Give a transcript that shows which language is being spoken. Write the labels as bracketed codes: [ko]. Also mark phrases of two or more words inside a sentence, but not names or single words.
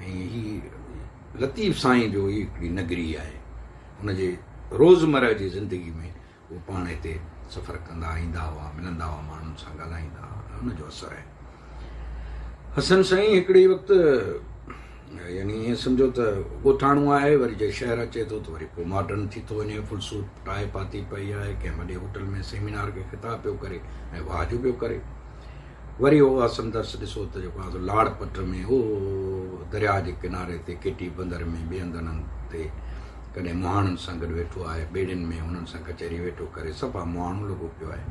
[sd] ऐं ही लतीफ़ साईं जो ही हिकिड़ी नगरी आहे, हुनजे रोज़मर्रा जी ज़िंदगी में उहो पाण हिते सफ़र कंदा ईंदा हुआ, मिलंदा हुआ, माण्हुनि सां ॻाल्हाईंदा हुआ, हुनजो असरु आहे। हसन साईं हिकिड़े वक़्तु यानी ईअं सम्झो त ॻोठाणो आहे, वरी जे शहर अचे थो त वरी पोइ मॉडर्न थी थो वञे, [en] full suit tie [sd] पाती पई आहे, कंहिं वॾे होटल में सेमिनार खे ख़िताब पियो करे ऐं वाज पियो करे। वरी उहो हसन दर्स ॾिसो त जेको आहे लाड़पट में हो दरिया जे किनारे ते केटी बंदर में ॿिए हंधनि ते कॾहिं मुहाणनि सां गॾु वेठो आहे, ॿेड़ियुनि में हुननि सां कचहरी वेठो करे, सफ़ा मुहाणो लॻो पियो आहे।